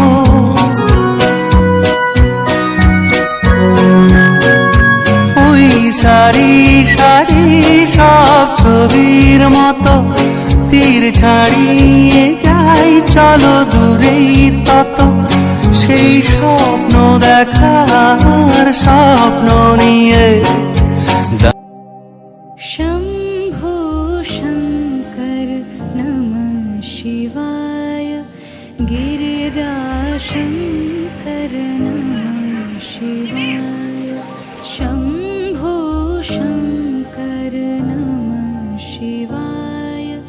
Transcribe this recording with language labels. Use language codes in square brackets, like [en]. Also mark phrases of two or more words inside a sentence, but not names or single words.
[bn] ওই সারি সারি সব ছবির মতো তীর ছাড়িয়ে যায় চলো দূরেই তত সেই স্বপ্ন দেখার স্বপ্ন নিয়ে। [sa] शम्भो शङ्कर नमः शिवाय गिरिजाशङ्कर नमः शिवाय शम्भो शङ्कर नमः शिवाय